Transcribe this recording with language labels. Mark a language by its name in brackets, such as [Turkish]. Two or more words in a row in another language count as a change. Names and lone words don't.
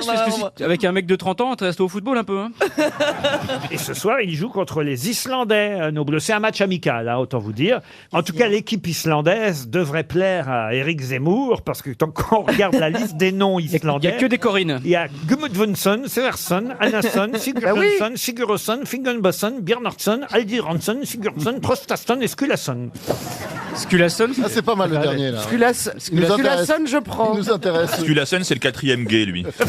[French] On va- parce que avec un mec de 30 ans, t'es resté au football un peu. Hein. Et ce soir, il joue contre les Islandais, nos Bleus. C'est un match amical, hein, autant vous dire. En tout cas, l'équipe islandaise devrait plaire à Éric Zemmour, parce que tant qu'on regarde la liste des noms Il n'y islandais, a que des Corinnes. il y a Gudmundsson, Seversson, Annason, Sigurdsson, Sigurðsson, Finnbogason, Bjarnarsson, Aldiranson, Sigurdsson, Traustason et Skulason. Skulason. Ah, c'est pas mal le dernier là. Il nous intéresse. Skulason, je prends. Il nous intéresse. Skulason, c'est le quatrième gay, lui.